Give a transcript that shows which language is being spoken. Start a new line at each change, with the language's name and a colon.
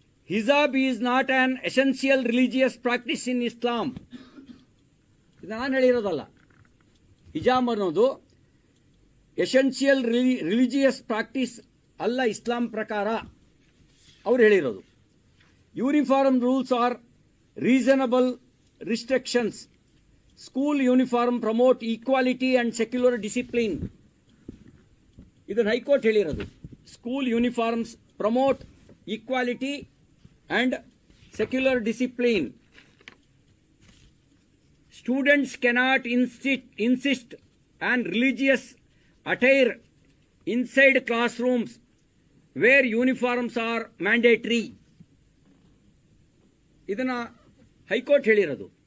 English: Hijab is not an essential religious practice in Islam.
Kannada: ಇದು ನಾನು ಹೇಳಿರೋದಲ್ಲ. ಹಿಜಾಬ್ ಅನ್ನೋದು ಎಸೆನ್ಷಿಯಲ್ ರಿಲಿಜಿಯಸ್ ಪ್ರಾಕ್ಟೀಸ್ ಅಲ್ಲ ಇಸ್ಲಾಂ ಪ್ರಕಾರ, ಅವ್ರು ಹೇಳಿರೋದು.
English: Uniform rules are reasonable restrictions. School uniform promote equality and secular discipline.
Kannada: ಇದನ್ನು ಹೈಕೋರ್ಟ್ ಹೇಳಿರೋದು.
English: School uniforms promote equality and secular discipline. Students cannot insist on religious attire inside classrooms where uniforms are mandatory.
Kannada: ಇದನ್ನು high court ಹೇಳಿರೋದು.